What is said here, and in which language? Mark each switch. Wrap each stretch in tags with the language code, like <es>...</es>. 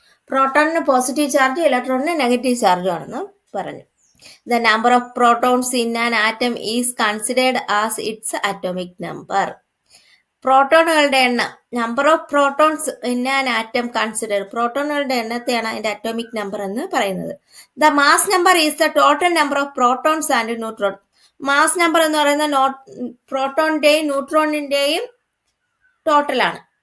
<ml>പ്രോട്ടോണിന് positive charge, ഇലക്ട്രോണിന് negative ചാർജും ആണെന്ന് പറഞ്ഞു.</ml> <en>The number of protons in an atom is considered as its atomic number.</en> <ml>പ്രോട്ടോണുകളുടെ എണ്ണം,</ml> <en>number of protons in an atom consider,</en> <ml>പ്രോട്ടോണുകളുടെ എണ്ണത്തെയാണ് അതിന്റെ atomic number എന്ന് പറയുന്നത്.</ml> <en>The mass number is the total number of protons and neutron.</en> <ml>Mass number എന്ന് പറയുന്നത് പ്രോട്ടോണിന്റെയും ന്യൂട്രോണിന്റെയും ടോട്ടലാണ്.</ml>